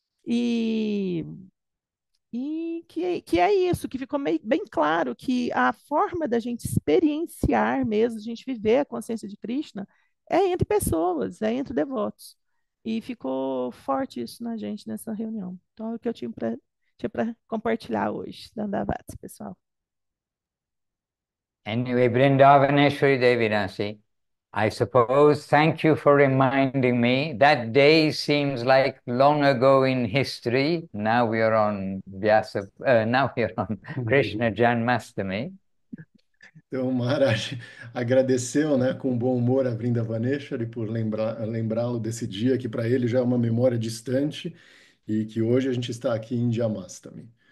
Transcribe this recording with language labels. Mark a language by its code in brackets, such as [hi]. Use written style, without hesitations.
[pt] E que é isso, que ficou bem claro que a forma da gente experienciar mesmo, a gente viver a consciência de Krishna, é entre pessoas, é entre devotos. E ficou forte isso na gente nessa reunião. Então, é o que eu tinha para compartilhar hoje. Dandavats, pessoal. [en] Anyway, Vrindavaneshwari Devinasi, I suppose, thank you for reminding me. That day seems like long ago in history. Now we are on now we are on Krishna Janmastami. [pt] Então, Maharaj agradeceu, né, com bom humor a Vrindavaneshwari por lembrá-lo desse dia que para ele já é uma memória distante e que hoje a gente está aqui em Janmastami.